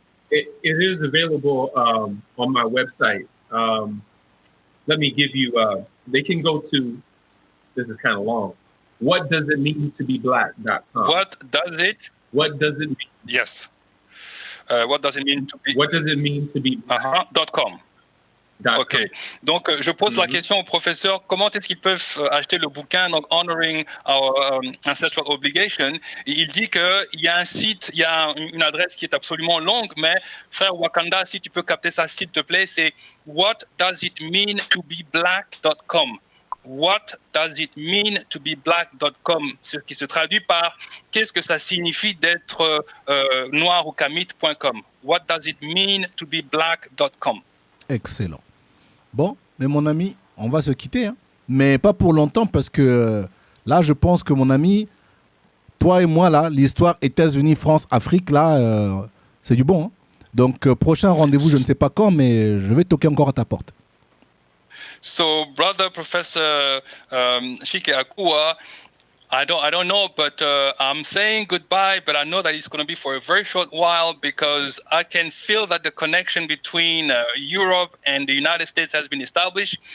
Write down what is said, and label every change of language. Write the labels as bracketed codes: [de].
[en] It is available on my website. Let me give you, they can go to, this is kind of long, whatdoesitmeantobeblack.com. What does it? What does it mean? Yes. What does it mean to be? What does it mean to be black? .com. Ok. [fr] Donc, je pose la question au professeur, comment est-ce qu'ils peuvent acheter le bouquin, donc Honoring Our Ancestral Obligation. Et il dit qu'il y a un site, il y a une adresse qui est absolument longue, mais frère Wakanda, si tu peux capter ça, s'il te plaît, c'est whatdoesitmeantobeblack.com. What does it mean to be black.com, ce qui se traduit par qu'est-ce que ça signifie d'être noir ou kamite.com. [en] What does it mean to be black.com. [fr] Excellent. Bon, mais mon ami, on va se quitter, hein. Mais pas pour longtemps parce que là, je pense que mon ami, toi et moi, là, l'histoire États-Unis, France, Afrique, là, c'est du bon, hein. Donc, prochain rendez-vous, je ne sais pas quand, mais je vais toquer encore à ta porte. [en] So, brother Professor Chike Akua, I don't know, but I'm saying goodbye, but I know that it's going to be for a very short while because I can feel that the connection between Europe and the United States has been established.